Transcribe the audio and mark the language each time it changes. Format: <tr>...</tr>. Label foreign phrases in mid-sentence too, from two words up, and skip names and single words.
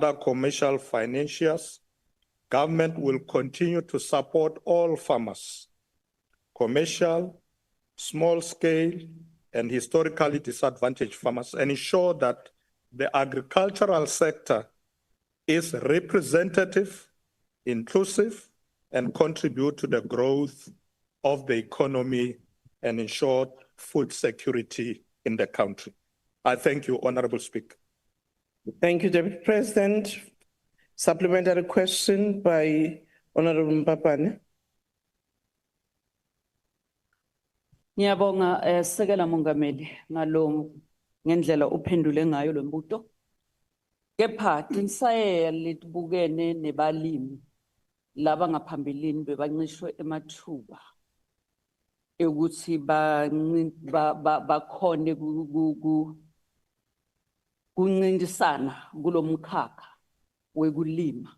<en>and other commercial financiers, government will continue to support all farmers, commercial, small scale, and historically disadvantaged farmers, and ensure that the agricultural sector is representative, inclusive, and contribute to the growth of the economy and ensure food security in the country. I thank you, Honorable Speaker. Thank you, Deputy President. Supplementary question by Honorable Mpapane.</en> <ss>Ngiyabonga Sekela Mongameli ngendlela uphendule ngayo lo mbuto. Kepha tinsaye litibukene nebalimi laba ngaphambilini bebancishwe emathuba ukuthi bakhone kuncintisana kulomkhakha wekulima.</ss>